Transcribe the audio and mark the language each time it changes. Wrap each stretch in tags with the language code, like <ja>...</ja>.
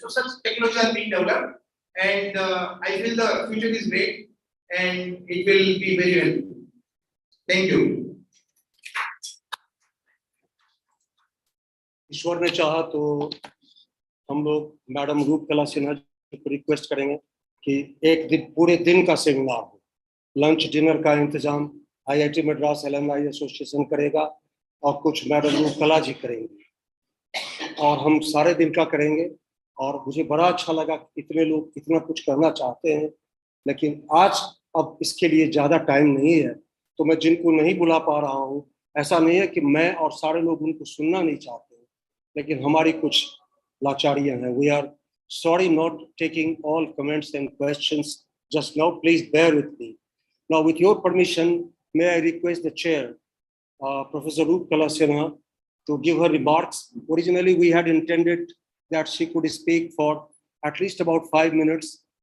<en>So such technology are being developed, and I feel the future is great and it will be very helpful. Thank you.</en> <hi>ईश्वर ने चाहा तो हम लोग madam Roopkala Sinha को request करेंगे कि एक दिन पूरे दिन का सेमिनार हो, लंच डिनर का इंतजाम IIT मद्रास एलुमनाई एसोसिएशन करेगा और कुछ मैडम रूपकला जी करेंगे और हम सारे दिन का करेंगे। और मुझे बड़ा अच्छा लगा इतने लोग इतना कुछ करना चाहते हैं, लेकिन आज अब इसके लिए ज़्यादा टाइम नहीं है, तो मैं जिनको नहीं बुला पा रहा हूँ, ऐसा नहीं है कि मैं और सारे लोग उनको सुनना नहीं चाहते, लेकिन हमारी कुछ लाचारियाँ हैं।</hi> <en>We are sorry not taking all comments and questions just now. Please bear with me. Now, with your permission, may I request the chair, Professor Devilal Sharma, to give her remarks. Originally, we had intended that she could speak for at least about 5 minutes.</en>